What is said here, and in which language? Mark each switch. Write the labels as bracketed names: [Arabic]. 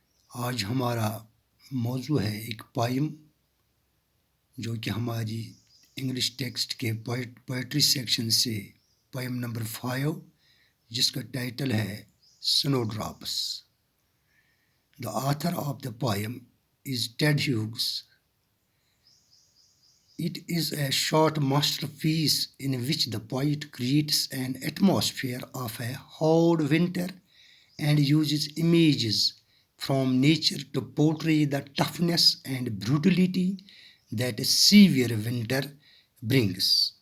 [Urdu] آج ہمارا موضوع ہے ایک پوئم جو کہ ہماری انگلش ٹیکسٹ کے پوئٹری سیکشن سے پوئم نمبر 5 جس کا ٹائٹل ہے سنو drops. [English] The author of the poem is Ted Hughes. It is a short masterpiece in which the poet creates an atmosphere of a hard winter and uses images from nature to portray the toughness and brutality that a severe winter brings.